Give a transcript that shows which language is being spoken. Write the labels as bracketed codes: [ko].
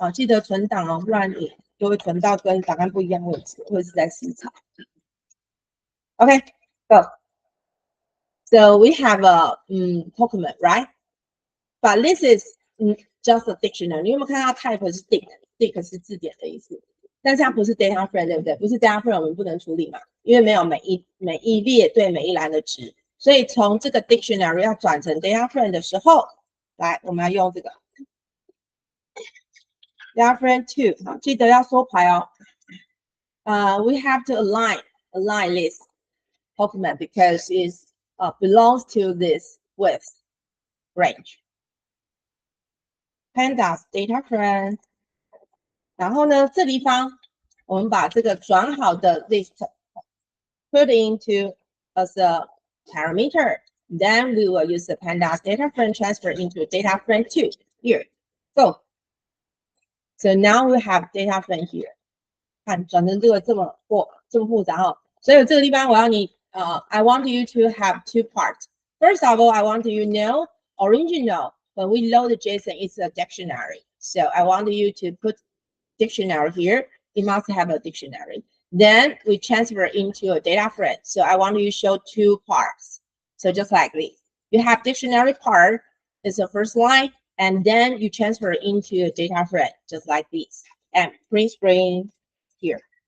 [zh] 记得存档哦，不然你就会存到跟档案不一样的位置，或者是在思考。 [en] Okay, go. So we have a document, right? But this is just a dictionary. [zh] 你有没有看到 type 是 dict 是字典的意思？但是它不是 data frame， 对不对？不是 data frame， 我们不能处理嘛，因为没有每一列对每一栏的值。所以从这个 dictionary 要转成 data frame 的时候，来，我们要用这个 data frame 2， 好，记得要缩排哦。 [en] We have to align this document because it belongs to this width range. Pandas data frame， [zh] 然后呢，这地方我们把这个转好的 [en] list put into as a parameter. Then we will use the pandas data frame transfer into data frame 2 here. Go. So now we have data frame here. [zh] 看转成这个这么复杂哦，所以这个地方我要你 [en] I want you to have two parts. First of all, I want you to know original when we load the JSON, it's a dictionary. So I want you to put dictionary here. It must have a dictionary. Then we transfer into a data frame. So I want you to show two parts. So just like this, you have dictionary part is the first line, and then you transfer into a data frame just like this, and print screen here.